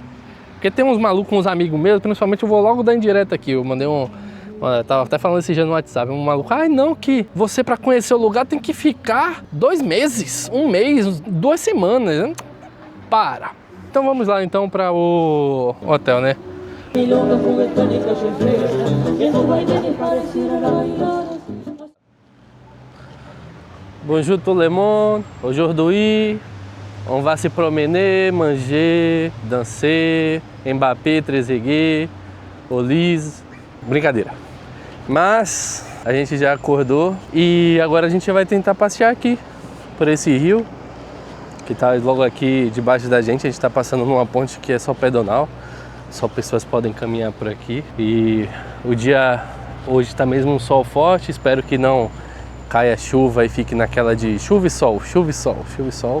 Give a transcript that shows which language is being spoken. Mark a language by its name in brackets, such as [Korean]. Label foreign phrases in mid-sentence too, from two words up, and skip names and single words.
[Portuguese] Porque tem uns malucos, uns amigos meus, principalmente eu vou logo dar indireta aqui. Eu mandei tava até falando esse dia no WhatsApp, um maluco. Ai não, que você pra conhecer o lugar tem que ficar 2 meses, 1 mês, 2 semanas. Para. Então vamos lá então para o hotel, né? [French] Bonjour tout le monde. Aujourd'hui, on va se promener, manger, danser, Mbappé, Trezeguet, Olise. [Portuguese] Brincadeira. Mas a gente já acordou e agora a gente vai tentar passear aqui por esse rio que tá logo aqui debaixo da gente. A gente tá passando numa ponte que é só pedonal, só pessoas podem caminhar por aqui. E o dia hoje tá mesmo um sol forte, espero que não caia chuva e fique naquela de chuva e sol, chuva e sol, chuva e sol.